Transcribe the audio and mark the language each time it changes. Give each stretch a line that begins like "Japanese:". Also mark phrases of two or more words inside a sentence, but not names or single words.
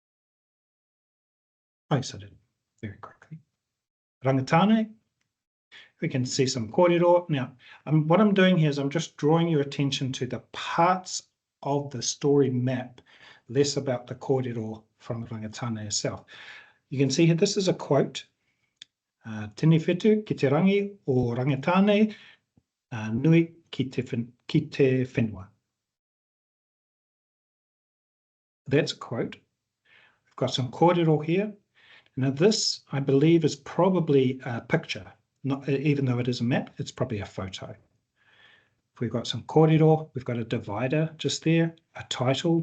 English: Oh, yes, I did very quickly. Rangatane, We can see some kōrero. Now, what I'm doing here is I'm just drawing your attention to the parts of the story map, less about the kōrero from the rangatana itself. You can see here, this is a quote.
Māori: Tēnei whetū ki te rangi o rangatane nui ki te whenua.
English: That's a quote. We've got some kōrero here. Now this, I believe, is probably a picture. Not, even though it is a map, it's probably a photo. If we've got some kōrero, we've got a divider just there, a title.